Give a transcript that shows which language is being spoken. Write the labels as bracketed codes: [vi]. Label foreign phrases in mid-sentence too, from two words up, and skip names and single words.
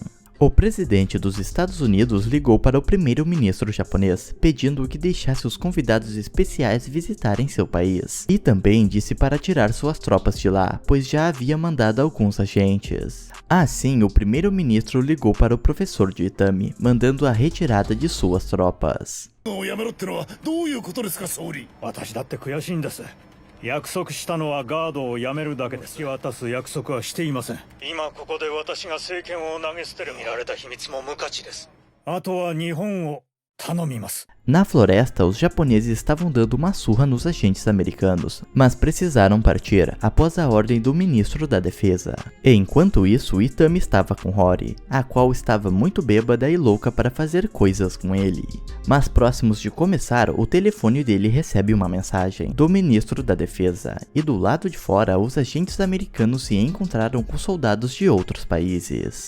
[pt] O presidente dos Estados Unidos ligou para o primeiro-ministro japonês, pedindo que deixasse os convidados especiais visitarem seu país, e também disse para tirar suas tropas de lá, pois já havia mandado alguns agentes. Assim, o primeiro-ministro ligou para o professor de Itami, mandando a retirada de suas tropas. [ja] 約束したのはガードをやめるだけです。渡す約束はしていません。今ここで私が政権を投げ捨てる見られた秘密も無価値です。あとは日本を頼みます。 [pt] Na floresta, os japoneses estavam dando uma surra nos agentes americanos, mas precisaram partir após a ordem do ministro da defesa. Enquanto isso, Itami estava com Hori, a qual estava muito bêbada e louca para fazer coisas com ele. Mas próximos de começar, o telefone dele recebe uma mensagem do ministro da defesa, e do lado de fora, os agentes americanos se encontraram com soldados de outros países.